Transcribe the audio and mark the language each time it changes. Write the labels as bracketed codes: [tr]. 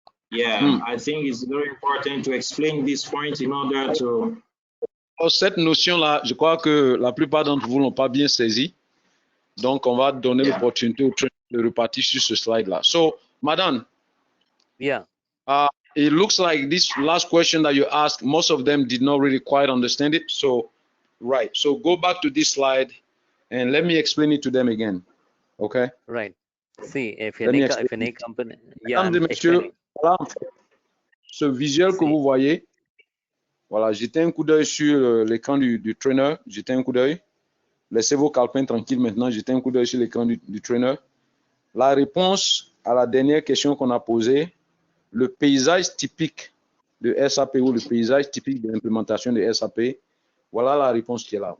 [en] Yeah, I think it's very important to explain this point in order to... [fr] Cette notion-là, je crois que la plupart d'entre vous l'ont pas bien saisi. Donc, on va donner l'opportunité au trainer de repartir sur ce slide-là. [en] So, Madame. Yeah. It looks like this last question that you asked, most of them did not really quite understand it. So, right. So, go back to this slide and let me explain it to them again. Okay? Right. See, if any company... Yeah, [fr] Mesdames et messieurs, voilà, ce visuel que vous voyez, voilà, jetez un coup d'œil sur l'écran du trainer, jetez un coup d'œil. Laissez vos calepins tranquilles maintenant, jetez un coup d'œil sur l'écran du trainer. La réponse à la dernière question qu'on a posée, le paysage typique de SAP ou le paysage typique de l'implémentation de SAP, voilà la réponse qui est là.